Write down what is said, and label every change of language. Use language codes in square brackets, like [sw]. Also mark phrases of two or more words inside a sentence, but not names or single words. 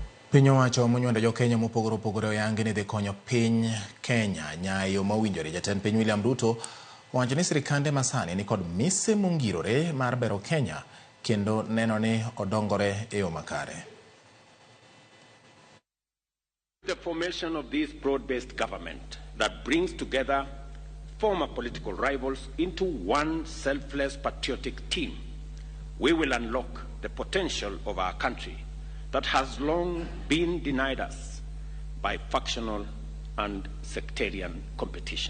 [luo] Piny owacho monywando jo Kenya mopogore opogore oyangi ni dhi konyo piny Kenya nyayo mawinjore. Jatend piny William RUTO owacho ni sirikande masani ni kod mise mongirore mar bero Kenya kendo neno ni odongore e yo makare. [en] The formation of this broad-based government that brings together former political rivals into one selfless patriotic team, we will unlock the potential of our country that has long been denied us by factional and sectarian competition.